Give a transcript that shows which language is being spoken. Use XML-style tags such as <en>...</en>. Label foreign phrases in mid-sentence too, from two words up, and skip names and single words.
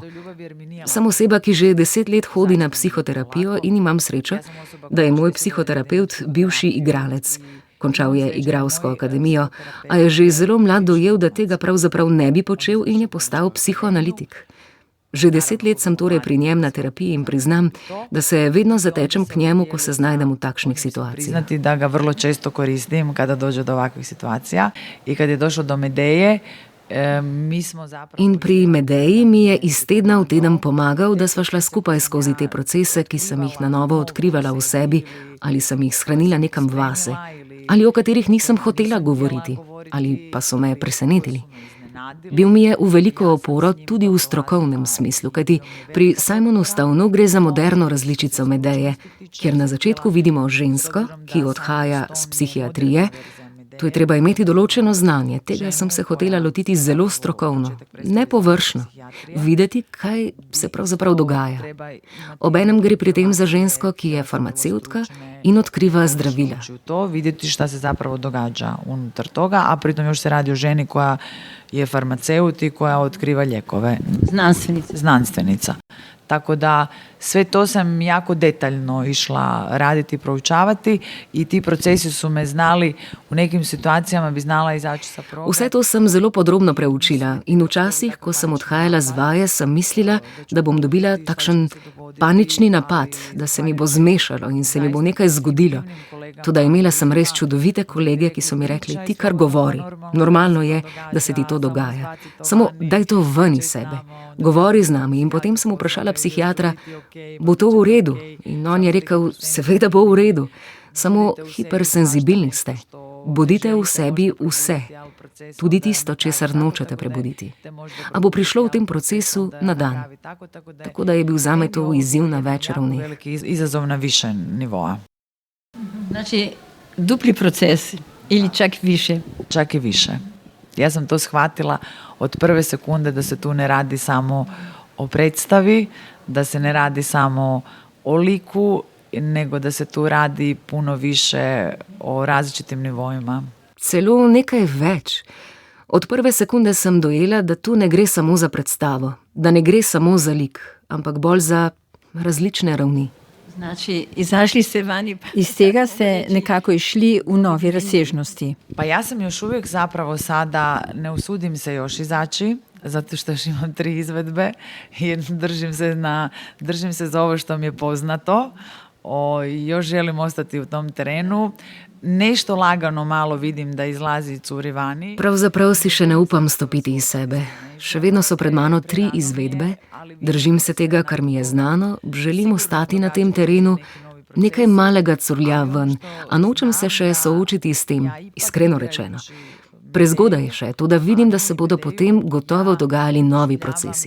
<sl>Sem oseba, ki že 10 let hodi na psihoterapijo in imam srečo, da je moj psihoterapevt bivši igralec. Končal je igralsko akademijo, a je že zelo mlad dojel, da tega pravzaprav ne bi počel in je postal psihoanalitik. Že 10 let sem torej pri njem na terapiji in priznam, da se vedno zatečem k njemu, ko se znajdem v takšnih situacijah.</sl> <hr>Priznati da ga vrlo često koristim kada dođe do ovakvih situacija i kad je došlo do Medeje, mi smo zapravo...</hr> <sl>In pri Medeji mi je iz tedna v teden pomagal, da sva šla skupaj skozi te procese, ki sem jih na novo odkrivala v sebi ali sem jih shranila nekam vase, ali o katerih nisem hotela govoriti, ali pa so me presenetili. Bil mi je v veliko oporo tudi v strokovnem smislu, kajti pri Simonu Stownu gre za moderno različico Medeje, kjer na začetku vidimo žensko, ki odhaja z psihiatrije. Tu je treba imeti določeno znanje, tega sem se hotela lotiti zelo strokovno, ne površno, videti, kaj se pravzaprav dogaja. Obenem gre pri tem za žensko, ki je farmacevtka in otkriva zdravila.</sl> <hr>To vidjeti šta se zapravo događa unutar toga, a pritom još se radi o ženi koja je farmaceut i koja otkriva lijekove. Znanstvenica. Tako da sve to sam jako detaljno išla raditi i proučavati i ti procesi su me znali, u nekim situacijama bi znala izaći sa probe.</hr> <sl>Vse to sem zelo podrobno preučila in včasih, ko sem odhajala z vaje, sem mislila, da bom dobila takšen panični napad, da se mi bo zmešalo in se mi bo nekaj zgodilo. Toda imela sem res čudovite kolege, ki so mi rekli, ti kar govori. Normalno je, da se ti to dogaja. Samo daj to ven iz sebe. Govori z nami. In potem sem vprašala psihiatra, bo to v redu? In on je rekel, seveda bo v redu. Samo hipersenzibilni ste. Bodite v sebi vse, tudi tisto, česar nočete prebuditi. A bo prišlo v tem procesu na dan. Tako da je bil zame to izziv na več ravneh.</sl> <hr>Veliki izazov na više nivoa. Znači, dupli proces ili čak više. Čak i više. Ja sam to shvatila od prve sekunde da se tu ne radi samo o predstavi, da se ne radi samo o liku, nego da se tu radi puno više o različitim nivoima.</hr> <sl>Celo nekaj več. Od prve sekunde sem dojela, da tu ne gre samo za predstavo, da ne gre samo za lik, ampak bolj za različne ravni.</sl> <hr>Znači, izašli ste vani.</hr> <sl>Iz tega ste nekako išli v novi razsežnosti.</sl> <hr>Pa ja sam još uvijek zapravo sada, ne usudim se još izaći, zato što još imam 3 izvedbe i držim se za ovo što mi je poznato. Još želim ostati u tom terenu. Nešto lagano malo vidim da izlazi i curi vani.</hr> <sl>Pravzaprav si še ne upam stopiti iz sebe. Še vedno so pred mano 3 izvedbe, držim se tega, kar mi je znano, želim ostati na tem terenu, nekaj malega curlja ven, a nočem se še soočiti s tem, iskreno rečeno. Prezgodaj je še, toda vidim, da se bodo potem gotovo dogajali novi procesi.</sl>